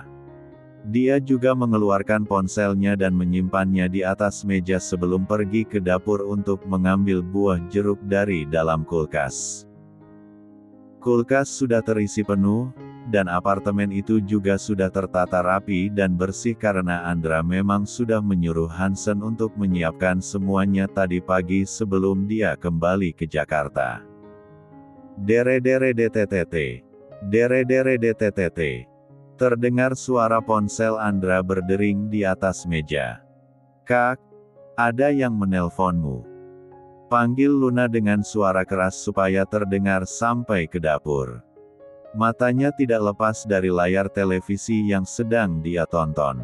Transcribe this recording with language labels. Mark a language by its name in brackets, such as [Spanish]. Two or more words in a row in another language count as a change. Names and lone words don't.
[Indonesian] Dia juga mengeluarkan ponselnya dan menyimpannya di atas meja sebelum pergi ke dapur untuk mengambil buah jeruk dari dalam kulkas. Kulkas sudah terisi penuh, dan apartemen itu juga sudah tertata rapi dan bersih karena Andra memang sudah menyuruh Hansen untuk menyiapkan semuanya tadi pagi sebelum dia kembali ke Jakarta. Dere-dere-DTTT. Dere-dere-DTTT. Terdengar suara ponsel Andra berdering di atas meja. "Kak, ada yang menelponmu," panggil Luna dengan suara keras supaya terdengar sampai ke dapur. Matanya tidak lepas dari layar televisi yang sedang dia tonton.